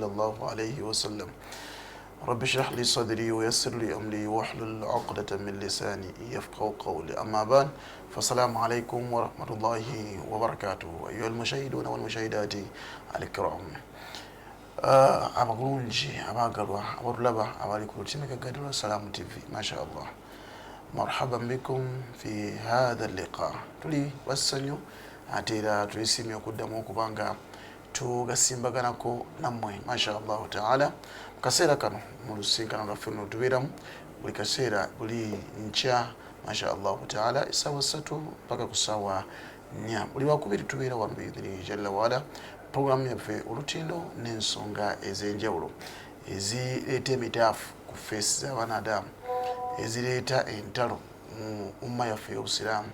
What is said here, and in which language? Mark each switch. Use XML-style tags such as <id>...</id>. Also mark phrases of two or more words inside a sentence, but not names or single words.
<ar>الله عليه وسلم رب اشرح لي صدري ويسر لي أمري واحلل عقدة من لساني يفقهوا قولي أما بعد فالسلام عليكم ورحمة الله وبركاته أيها المشاهدون والمشاهدات الكرام</ar> <lg>abagulungi abagalwa abalaba abali ku lutimeka gadula Salam TV</lg> <ar>ما شاء الله مرحبا بكم في هذا اللقاء تولي</ar> <lg>wasanyu atera tulisimye okuddamu okubanga tugasimbaganako nammwe</lg> <ar>ما شاء الله تعالى</ar> <lg>kaseera kano mu lusinkano lwaffe tubeeramu buli kaseera buli nkya</lg> <ar>ما شاء الله تعالى</ar> <lg>essaawa 3 mpaka ku ssaawa 4 buli wakubiri tubeera wano biidhini jalla waala programu yaffe olutindo n'ensonga ez'enjawulo ezireeta emitaafu ku feesi z'abanadamu ezireeta entalo mu umma yaffe y'obusiraamu</lg>